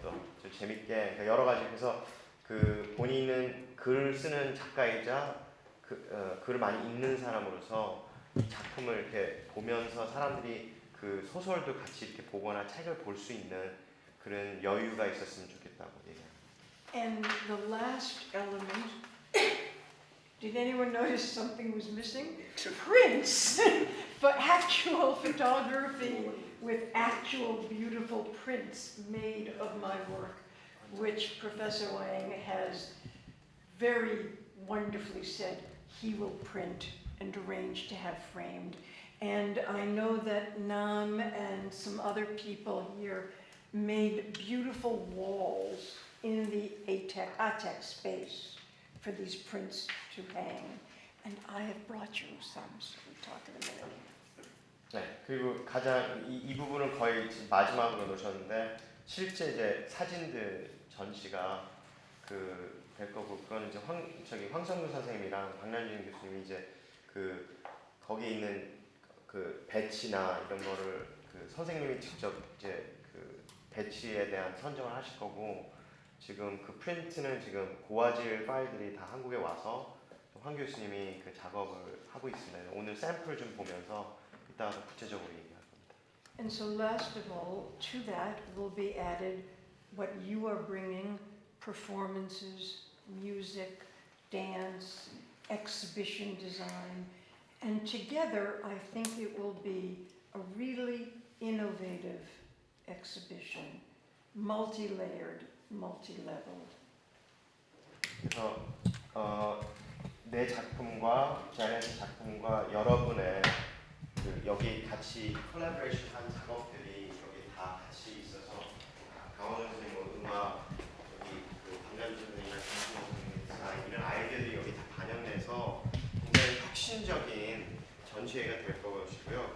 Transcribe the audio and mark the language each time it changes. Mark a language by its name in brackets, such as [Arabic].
[Korean] 또 재밌게 그러니까 여러 가지. 그래서 그 본인은 글 쓰는 작가이자 글을 많이 읽는 사람으로서 이 작품을 이렇게 보면서 사람들이 그 소설도 같이 이렇게 보거나 책을 볼 수 있는 그런 여유가 있었으면 좋겠다고 얘기합니다. [English] And the last element, did anyone notice something was missing? Prints! But actual photography with actual beautiful prints made of my work, which Professor Wang has very wonderfully said he will print and arrange to have framed. And I know that Nam and some other people here made beautiful walls in the ATEC space for these prints to hang. And I have brought you some, so we'll talk in a minute. [Korean] 네, 그리고 가장 이 부분을 거의 지금 마지막으로 놓으셨는데 실제 이제 사진들 전시가 그 될 거고, 그건 이제 황성규 선생님이랑 박난준 교수님이 이제 그 거기에 있는 그 배치나 이런 거를 그 선생님이 직접 이제 그 배치에 대한 선정을 하실 거고, 지금 그 프린트는 지금 고화질 파일들이 다 한국에 와서 황 교수님이 그 작업을 하고 있습니다. 오늘 샘플 좀 보면서 이따가 더 구체적으로 얘기할 겁니다. [English] And so last of all, to that will be added what you are bringing, performances, music, dance, exhibition design, and together I think it will be a really innovative exhibition, multi-layered, multi-leveled. [Korean] 그래서 내 작품과 제넷의 작품과 여러분의 그 여기 같이 콜라보레이션 한 작업들이 여기 다 같이 있어서 강원우 선생님 음악, 여기 그 박남준 선생님이나 김승호 선생님 디자인 이런 아이디어들이 여기 다 반영돼서 굉장히 혁신적인 전시회가 될 것이고요.